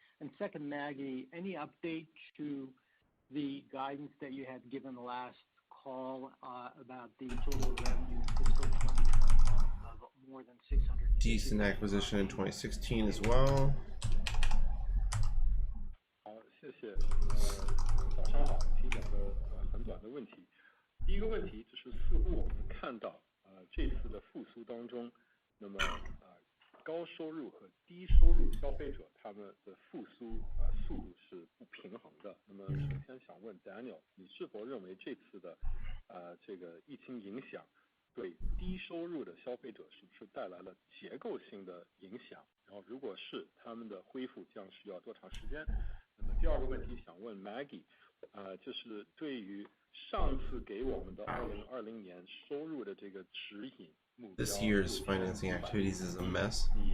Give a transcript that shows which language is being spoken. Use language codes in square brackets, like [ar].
[en] And second, Maggie, any update to the guidance that you had given the last call about the total revenue in fiscal 2021 of more than 600? Decent acquisition in 2016 as well. [zh] 好，谢谢。早上好，提两个很短的问题。第一个问题就是似乎我们看到这次的复苏当中，那么高收入和低收入消费者他们的复苏速度是不平衡的。那么首先想问 Daniel， 你是否认为这次的这个疫情影响对低收入的消费者是不是带来了结构性的影响？然后如果是，他们的恢复将需要多长时间？那么第二个问题想问 Maggie， 就是对于上次给我们的2020年收入的这个指引。 [en] This year's financing activities is a mess.